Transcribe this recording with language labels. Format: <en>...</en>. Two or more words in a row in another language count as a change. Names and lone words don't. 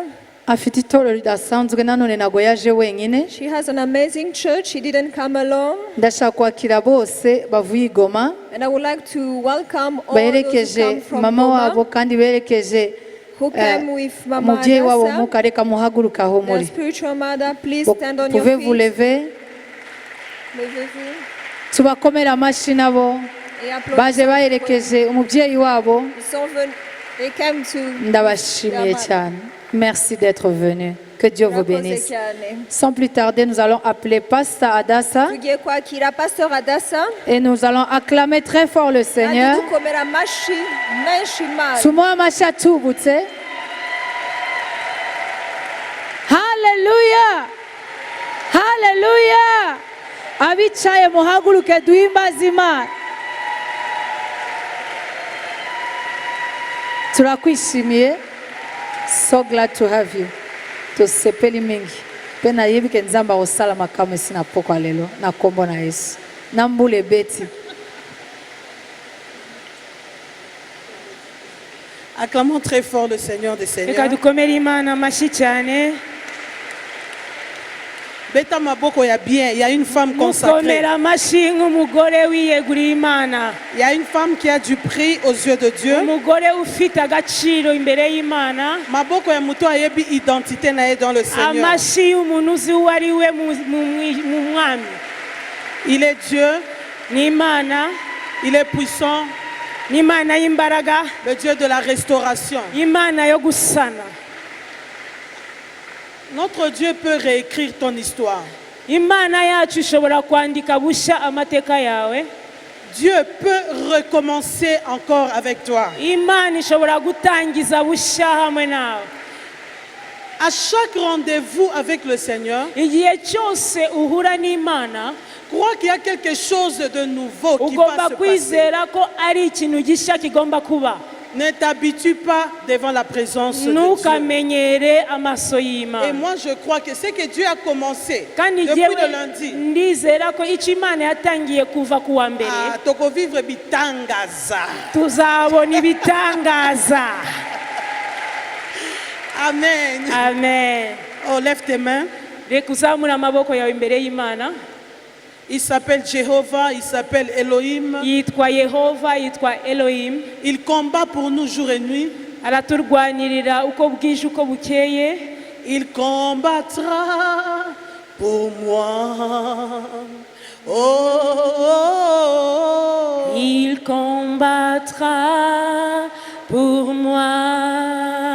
<rw>Afite itorero ridasanzwe nanone ntabwo yaje wenyine.</rw> <en>She has an amazing church. She didn't come alone.</en> <rw>Ndashaka kwakira bose bavuye i Goma.</rw> <en>And I would like to welcome all those who</en> <rw>Berekeje</rw> <en>come from</en> <rw>mama wabo Goma, kandi berekeje</rw> <en>who came with Mama</en> <rw>umubyeyi wabo Adasa, mukareka muhaguruka aho their muri.</rw> <en>spiritual mother. Please stand on your</en> <fr>Pouvez vous feet. lever? Levez-vous.</fr> <rw>Tubakomera amashyi nabo.</rw> <fr>Et applaudissez.</fr> <rw>Baje baherekeje umubyeyi wabo.</rw> <fr>Ils sont venus.</fr> <en>They came to</en> <rw>Ndabashimiye cyane.</rw> <fr>Merci d'être venu. Que Dieu vous bénisse. Sans plus tarder, nous allons appeler Pastor Adasa</fr> <rw>Tugiye kwakira Pastor Adasa.</rw> <fr>et nous allons acclamer très fort le Seigneur.</fr> <rw>Kandi dukomera amashyi menshi Imana. Tumuhe amashyi atubutse. Haleluya! Haleluya! Abicaye muhaguruke duhimbaze Imana. Turakwishimiye.</rw> <en>So glad to have you.</en> <ln>Tosepeli mingi. Pena yebike nzamba osala makamwe sina pokwa lelo na kombo na Yesu. Nambule beti.</ln> <fr>Acclamons très fort le Seigneur des Seigneurs.</fr> <rw>Reka dukomere Imana amashyi cyane.</rw> <ln>Beta maboko ya</ln> <fr>bien, il y a une femme consacrée.</fr> <rw>Mukomera amashyi nk'umugore wiyeguriye Imana.</rw> <fr>Il y a une femme qui a du prix aux yeux de Dieu.</fr> <rw>Umugore ufite agaciro imbere y'Imana.</rw> <ln>Maboko ya muto ayebi identité na ye</ln> <fr>dans le Seigneur.</fr> <rw>Amashyi y'umuntu uzi uwo ari we mu mwami.</rw> <fr>Il est Dieu,</fr> <rw>Ni Imana,</rw> <fr>il est puissant,</fr> <rw>ni Imana y'imbaraga,</rw> <fr>le Dieu de la restauration.</fr> <rw>Imana yo gusana.</rw> <fr>Notre Dieu peut réécrire ton histoire.</fr> <rw>Imana yacu ishobora kwandika bushya amateka yawe.</rw> <fr>Dieu peut recommencer encore avec toi.</fr> <rw>Imana ishobora gutangiza bushya hamwe nawe.</rw> <fr>À chaque rendez-vous avec le Seigneur,</fr> <rw>Igihe cyose uhura n'Imana,</rw> <fr>crois qu'il y a quelque chose de nouveau qui</fr> <rw>ugomba</rw> <fr>va se passer.</fr> <rw>kwizera ko ari ikintu gishya kigomba kuba.</rw> <fr>Ne t'habitue pas devant la présence de Dieu.</fr> <rw>Ntukamenyere amaso Et y'Imana.</rw> <fr>moi, je crois que ce que Dieu a commencé</fr> <rw>Kandi depuis jyewe</rw> <fr>le lundi,</fr> <rw>ndizera ko icyo Imana yatangiye kuva ku wa mbere tokovivre bitangaza. tuzabona ibitangaza. Amen. Amen.</rw> <fr>Oh, lève tes mains.</fr> <rw>Reka uzamure amaboko yawe imbere y'Imana.</rw> <fr>Il s'appelle Jéhovah, il s'appelle Elohim.</fr> <rw>Yitwa Yehova, yitwa Elohim.</rw> <fr>Il combat pour nous jour et nuit.</fr> <rw>Araturwanirira uko bwije uko bukeye.</rw> <fr>Il combattra pour moi. Oh, oh, oh. Il combattra pour moi.</fr>